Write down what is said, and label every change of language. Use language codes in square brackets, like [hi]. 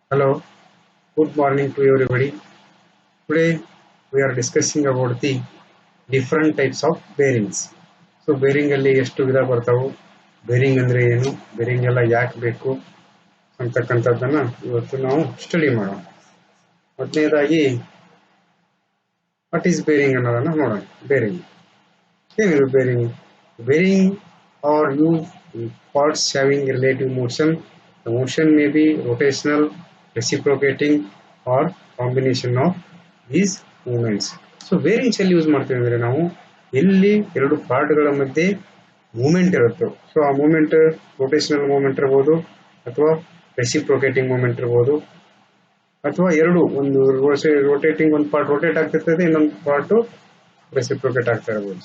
[en] Hello, good morning to everybody. Today we are discussing about the different types of bearings. [kn] So bearing ಅಲ್ಲಿ ಎಷ್ಟು ವಿಧ ಬರ್ತಾವು, bearing ಅಂದ್ರೆ ಏನು, ಬೇರಿಂಗ್ ಎಲ್ಲ ಯಾಕೆ ಬೇಕು ಅಂತಕ್ಕಂಥದ್ದನ್ನ ಇವತ್ತು ನಾವು ಸ್ಟಡಿ ಮಾಡೋಣ. ಮೊದಲನೇದಾಗಿ [en] what is bearing [kn] ಅನ್ನೋದನ್ನ ನೋಡೋಣ. ಬೇರಿಂಗ್ ಏನಿದು bearing? [en] Bearing are use parts having relative motion. The motion may be rotational, reciprocating, or combination of these movements. [kn] So bearings ಎಲ್ಲಿ ಯೂಸ್ ಮಾಡ್ತೀವಿ ಅಂದ್ರೆ ನಾವು ಎಲ್ಲಿ ಎರಡು ಪಾರ್ಟ್ಗಳ ಮಧ್ಯೆ ಮೂಮೆಂಟ್ ಇರುತ್ತೆ. ಸೊ ಆ ಮೂಮೆಂಟ್ ರೋಟೇಷನಲ್ ಮೂಮೆಂಟ್ ಇರ್ಬೋದು, ಅಥವಾ ರೆಸಿಪ್ರೊಕೇಟಿಂಗ್ ಮೂಮೆಂಟ್ ಇರ್ಬೋದು, ಅಥವಾ ಎರಡು ಒಂದು ರೋಟೇಟಿಂಗ್ ಒಂದು ಪಾರ್ಟ್ ರೋಟೇಟ್ ಆಗ್ತಿರ್ತದೆ, ಇನ್ನೊಂದು ಪಾರ್ಟ್ ರೆಸಿಪ್ರೊಕೇಟ್ ಆಗ್ತಾ ಇರ್ಬೋದು.